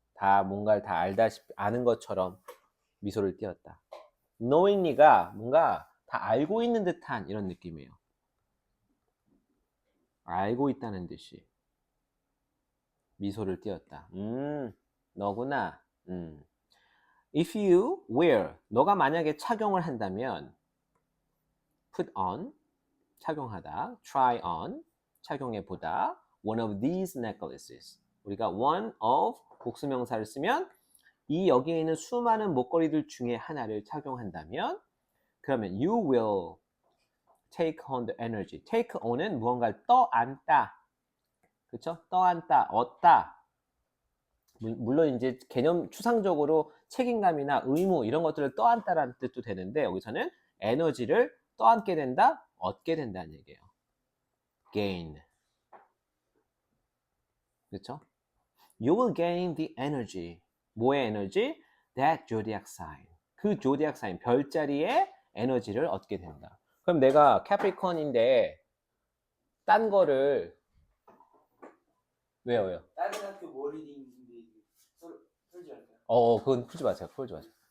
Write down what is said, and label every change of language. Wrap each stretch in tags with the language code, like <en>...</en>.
<ko>다 뭔가를 다 알다시피 아는 것처럼 미소를 띄었다. knowingly가 뭔가 다 알고 있는 듯한 이런 느낌이에요. 알고 있다는 듯이 미소를 띄었다. 너구나.</ko> <en>If you wear,</en> <ko>너가 만약에 착용을 한다면</ko> <en>put on,</en> <ko>착용하다,</ko> <en>try on,</en> <ko>착용해보다,</ko> <en>one of these necklaces.</en> <ko>우리가 one of 복수명사를 쓰면 이 여기에 있는 수많은 목걸이들 중에 하나를 착용한다면 그러면</ko> <en>you will take on the energy.</en> <ko>take on은 무언가를 떠안다. 그렇죠? 떠안다, 얻다. 물론 이제 개념 추상적으로 책임감이나 의무 이런 것들을 떠안다라는 뜻도 되는데 여기서는 에너지를 떠안게 된다, 얻게 된다는 얘기예요. gain. 그렇죠?</ko> <en>You will gain the energy.</en> <ko>뭐의 에너지?</ko> <en>That zodiac sign.</en> <ko>그 zodiac sign, 별자리의 에너지를 얻게 된다. 그럼 내가 캐프리콘인데 딴 거를 왜요? 다른 학교 모리딩인데 풀지 않을까요? 그건 풀지 마세요. 풀지 마세요.</ko>